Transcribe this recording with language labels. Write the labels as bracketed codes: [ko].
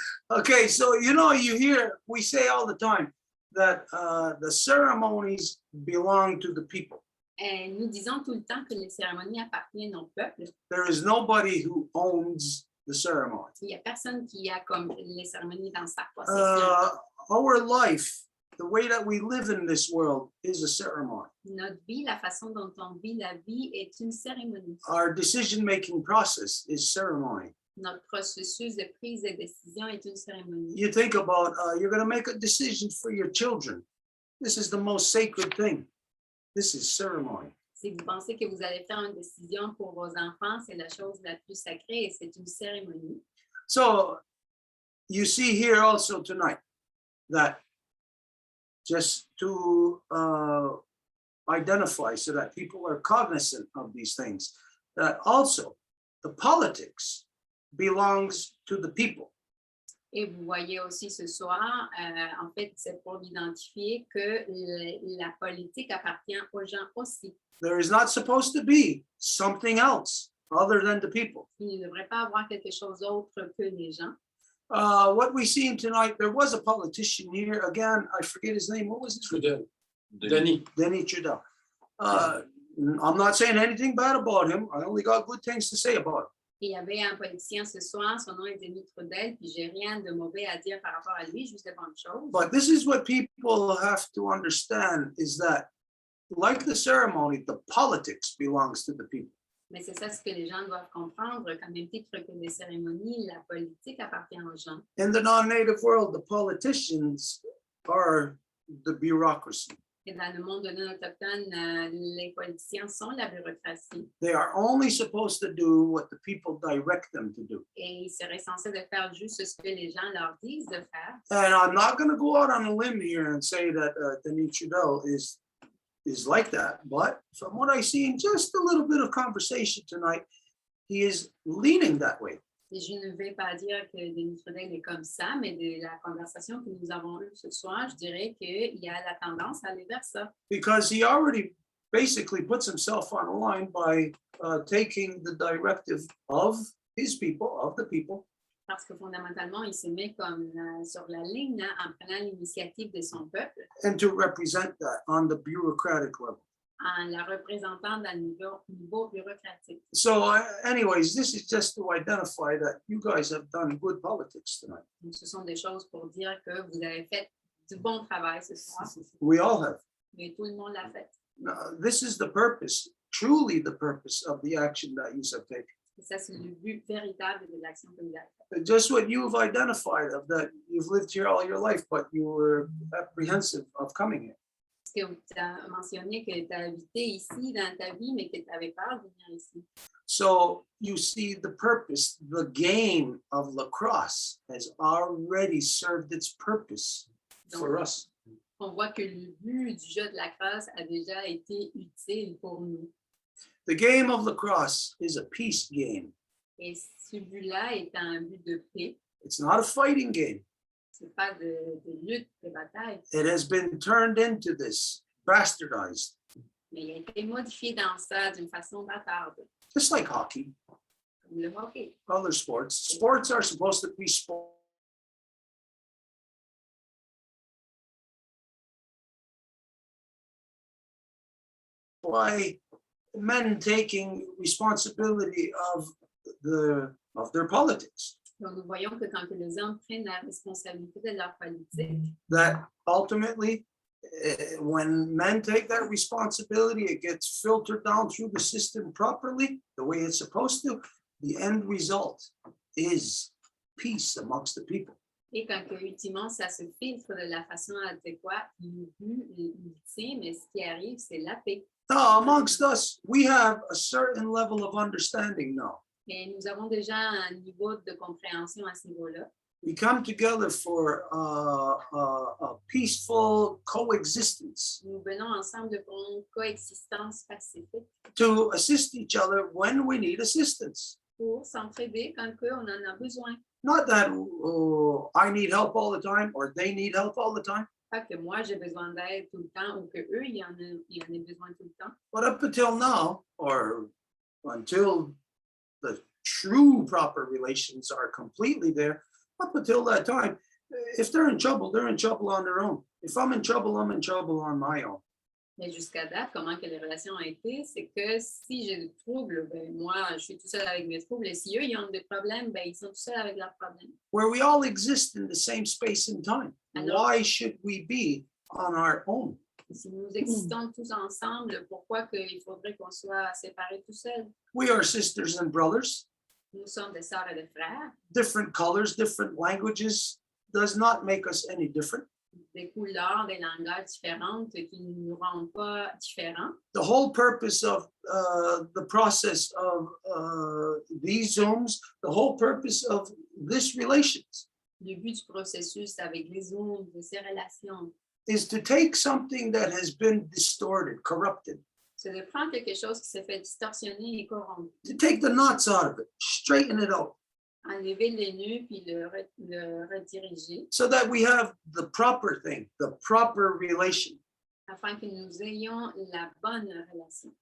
[en] Okay, so you hear we say all the time that the ceremonies belong to the people. [fr] Et nous disons tout le temps que les cérémonies appartiennent au peuple. [en] There is nobody who owns the ceremony. [fr] Il n'y a personne qui a comme les cérémonies dans sa possession. [en] Our life, the way that we live in this world, is a ceremony. [fr] Notre vie, la façon dont on vit la vie est une cérémonie. [en] Our decision-making process is ceremony. [fr] Notre processus de prise de décision est une cérémonie. [en] You think about you're going to make a decision for your children. This is the most sacred thing. This is ceremony. [fr] Si vous pensez que vous allez faire une décision pour vos enfants, c'est la chose la plus sacrée et c'est une cérémonie. [en] So you see here also tonight that just to identify so that people are cognizant of these things, that also the politics belongs to the people. [fr] Et vous voyez aussi ce soir, en fait, c'est pour identifier que la politique appartient aux gens aussi. [en] There is not supposed to be something else other than the people. [fr] Il ne devrait pas avoir quelque chose d'autre que les gens. [en] What we seen tonight, there was a politician here. Again, I forget his name. What was his name? Denis. Denis Trudeau. I'm not saying anything bad about him. I only got good things to say about him. [fr] Et il y avait un politicien ce soir, son nom est Denis Trudel, puis j'ai rien de mauvais à dire par rapport à lui, juste de bonnes choses. [en] But this is what people have to understand is that, like the ceremony, the politics belongs to the people. [fr] Mais c'est ça ce que les gens doivent comprendre, qu'à même titre que les cérémonies, la politique appartient aux gens. [en] In the non-native world, the politicians are the bureaucracy. [fr] Et dans le monde non autochtone, les politiciens sont la bureaucratie. [en] They are only supposed to do what the people direct them to do. [fr] Et ils seraient censés de faire juste ce que les gens leur disent de faire. [en] And I'm not going to go out on a limb here and say that Denis Trudeau is like that. But from what I see in just a little bit of conversation tonight, he is leaning that way. [fr] Et je ne vais pas dire que Denis Trudel est comme ça, mais de la conversation que nous avons eue ce soir, je dirais qu'il y a la tendance à aller vers ça. [en] Because he already basically puts himself on a line by taking the directive of his people, of the people. [fr] Parce que fondamentalement, il se met comme sur la ligne en prenant l'initiative de son peuple, [en] And to represent that on the bureaucratic level. [fr] en la représentant dans le niveau bureaucratique. [en] So anyways, this is just to identify that you guys have done good politics tonight. [fr] Donc, ce sont des choses pour dire que vous avez fait du bon travail ce soir, [en] We all have. [fr] mais tout le monde l'a fait. [en] This is the purpose, truly the purpose of the action that you have taken. [fr] Et ça, c'est le but véritable de l'action que vous avez faite. [en] Just what you've identified of that you've lived here all your life, but you were apprehensive of coming here. [fr] Parce que tu as mentionné que tu as habité ici dans ta vie, mais que tu avais peur de venir ici. [en] So you see the purpose, the game of lacrosse has already served its purpose for us. [fr] On voit que le but du jeu de la crosse a déjà été utile pour nous. [en] The game of lacrosse is a peace game. [fr] Et ce but-là est un but de paix. [en] It's not a fighting game. [fr] C'est pas de lutte, de bataille, [en] It has been turned into this, bastardized, [fr] mais il a été modifié dans ça d'une façon bâtarde, [en] just like hockey, [fr] comme le hockey. [en] other sports. Sports are supposed to be sport. By men taking responsibility of their politics. [fr] Donc, nous voyons que quand que les hommes prennent la responsabilité de leur politique, [en] that ultimately, when men take that responsibility, it gets filtered down through the system properly, the way it's supposed to. The end result is peace amongst the people. [fr] et quand que, ultimement ça se filtre de la façon adéquate, le but ultime, et ce qui arrive, c'est la paix. [en] Now, amongst us, we have a certain level of understanding now. [fr] Et nous avons déjà un niveau de compréhension à ce niveau-là. [en] We come together for a peaceful coexistence, [fr] Nous venons ensemble pour une coexistence pacifique [en] to assist each other when we need assistance. [fr] pour s'entraider quand que on en a besoin. [en] Not that I need help all the time or they need help all the time, [fr] Pas que moi j'ai besoin d'aide tout le temps ou que eux ils en aient besoin tout le temps. [en] but up until now, or until the true proper relations are completely there, up until that time, if they're in trouble on their own. If I'm in trouble on my own. [fr] Mais jusqu'à date, comment que les relations ont été, c'est que si j'ai des troubles, ben moi, je suis tout seul avec mes troubles. Et si eux, ils ont des problèmes, ben ils sont tout seuls avec leurs problèmes. [en] Where we all exist in the same space and time. Why should we be on our own? [fr] Si nous existons tous ensemble, pourquoi il faudrait qu'on soit séparés tout seuls? [en] We are sisters and brothers. [fr] Nous sommes des sœurs et des frères, [en] Different colors, different languages does not make us any different. [fr] des couleurs, des langages différentes qui ne nous rendent pas différents. [en] The whole purpose of the process of these Zooms, the whole purpose of this relations [fr] Le but du processus avec les Zooms, de ces relations, [en] is to take something that has been distorted, corrupted, [fr] c'est de prendre quelque chose qui s'est fait distorsionner et corrompre, [en] to take the knots out of it, straighten it out, [fr] enlever les nœuds puis le rediriger [en] so that we have the proper thing, the proper relation, [fr] afin que nous ayons la bonne relation.